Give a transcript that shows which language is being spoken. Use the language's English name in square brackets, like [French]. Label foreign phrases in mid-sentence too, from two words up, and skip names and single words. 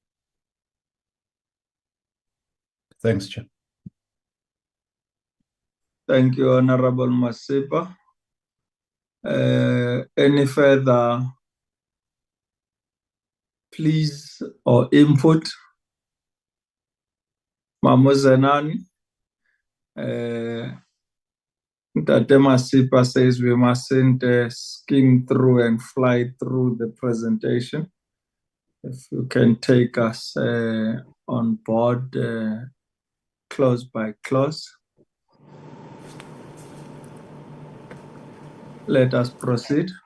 [English] Thanks, Chair. Thank you, Honorable Masipa. Any further please or input? Mamuzenani. Tate Masipa says we mustn't skim through and fly through the presentation. If you can take us on board close by close. Let us proceed.